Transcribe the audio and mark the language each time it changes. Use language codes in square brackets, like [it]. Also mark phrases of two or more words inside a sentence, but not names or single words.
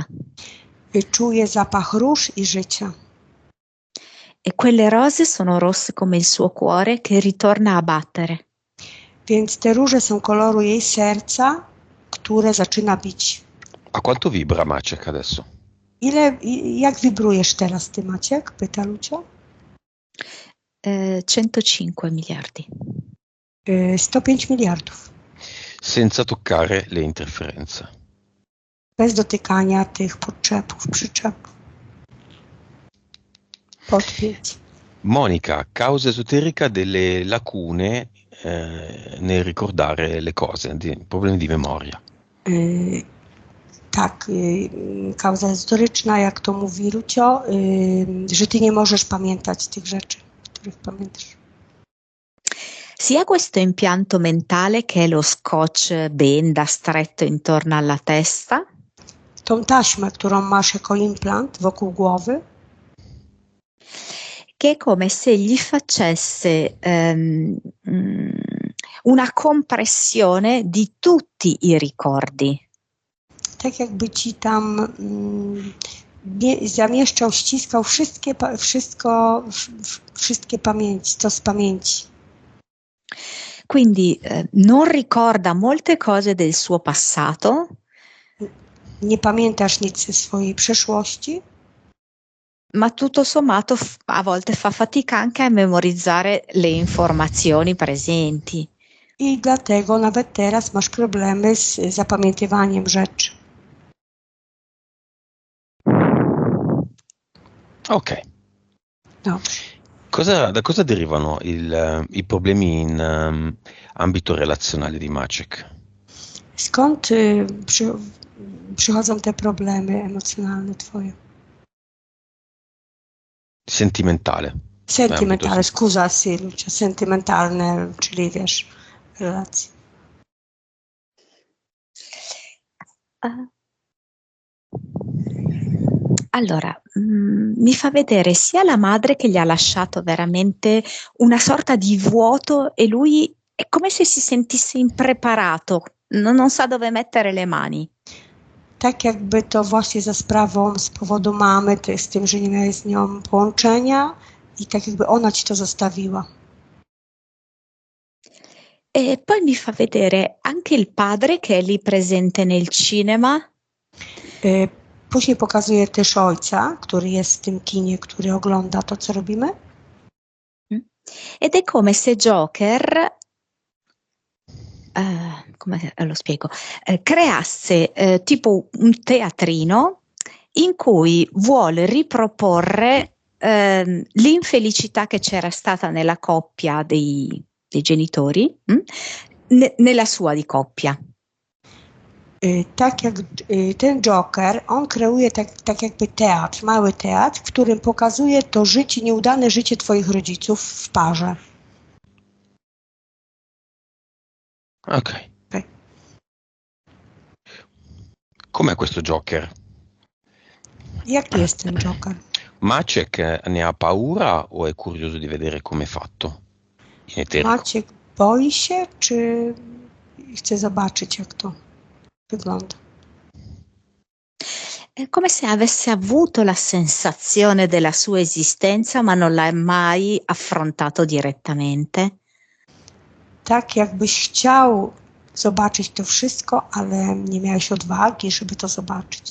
[pl] Czuje zapach róż i życia. [it] E quelle rose sono rosse come il suo cuore che ritorna a battere. [pl] Więc te róże są koloru jej serca, które zaczyna bić. [it] A quanto vibra Maciek adesso? [pl] Jak wibrujesz teraz ty, Maciek? Pyta Lucio. [it] 105 miliardi. [pl] 105 miliardów. [it] Senza toccare le interferenze. [pl] Bez dotykania tych przyczepów. Podpięć. [it] Monica, causa esoterica delle lacune nel ricordare le cose, problemi di memoria. [pl] Tak, kauza ezoteryczna, jak to mówi Lucio, że ty nie możesz pamiętać tych rzeczy, których pamiętasz. [it] Sia questo impianto mentale che è lo scotch benda stretto intorno alla testa, [pl] Tą taśmę, którą masz jako implant wokół głowy, [it] che è come se gli facesse una compressione di tutti i ricordi. [pl] tak jakby ci tam zamieszczał, ściskał wszystkie pamięci, co z pamięci. [it] Quindi non ricorda molte cose del suo passato, [pl] Nie pamiętasz nic ze swojej przeszłości, [it] ma tutto sommato a volte fa fatica anche a memorizzare le informazioni presenti. [pl] i dlatego nawet teraz masz problemy z zapamiętywaniem rzeczy. Ok. Dobrze. [it] Da cosa derivano i problemi in ambito relazionale di Maciek? [pl] Skąd przychodzą te problemy emocjonalne twoje? [it] Sentimentale. [pl] Sentymentalne, [it] scusa, sì, [pl] Lucia, sentymentalne, czyli wiesz, relacje. [it] Allora, mi fa vedere sia la madre che gli ha lasciato veramente una sorta di vuoto e lui è come se si sentisse impreparato, non sa dove mettere le mani. [pl] Tak jakby to właśnie z powodu mamy, z tym, że nie miałeś z nią połączenia i tak jakby ona ci to zostawiła. [it] E poi mi fa vedere anche il padre che è lì presente nel cinema. [pl] Później pokazuje też ojca, który jest w tym kinie, który ogląda to, co robimy. [it] Ed è come se Joker, come lo spiego, creasse tipo un teatrino in cui vuole riproporre l'infelicità che c'era stata nella coppia dei genitori, nella sua di coppia. [pl] Tak jak ten Joker, on kreuje tak jakby teatr, mały teatr, w którym pokazuje to życie, nieudane życie twoich rodziców w parze. Ok. [it] Com'è questo Joker? [pl] Jaki jest ten Joker? [it] Maciek ne ha paura o è curioso di vedere com'è fatto in eterico? [pl] Maciek boi się, czy chce zobaczyć, jak to wygląda? [it] È come se avesse avuto la sensazione della sua esistenza, ma non l'ha mai affrontato direttamente. [pl] Tak jakbyś chciał zobaczyć to wszystko, ale nie miałeś odwagi, żeby to zobaczyć.